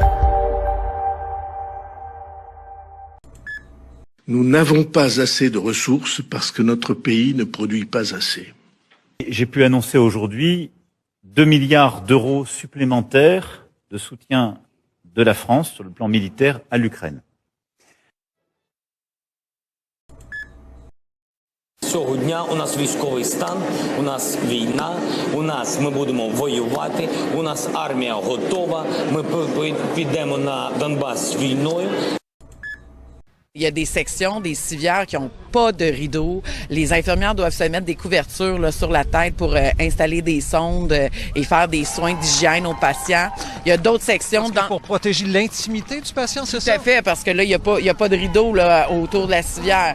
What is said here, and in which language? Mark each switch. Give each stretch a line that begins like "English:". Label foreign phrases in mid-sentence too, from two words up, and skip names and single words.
French: Nous n'avons pas assez de ressources parce que notre pays ne produit pas assez. J'ai pu annoncer aujourd'hui 2 milliards d'euros supplémentaires de soutien de la France sur le plan militaire à l'Ukraine.
Ukrainian: Цього дня у нас військовий стан, у нас війна, ми будемо воювати, у нас армія готова, ми підемо на Донбас війною.
French: Il y a des sections, des civières qui n'ont pas de rideaux. Les infirmières doivent se mettre des couvertures là, sur la tête pour installer des sondes et faire des soins d'hygiène aux patients. Il y a d'autres sections... Pour protéger l'intimité du patient, c'est ça? Tout à fait, parce que là, il y a pas de rideau là, autour de la civière.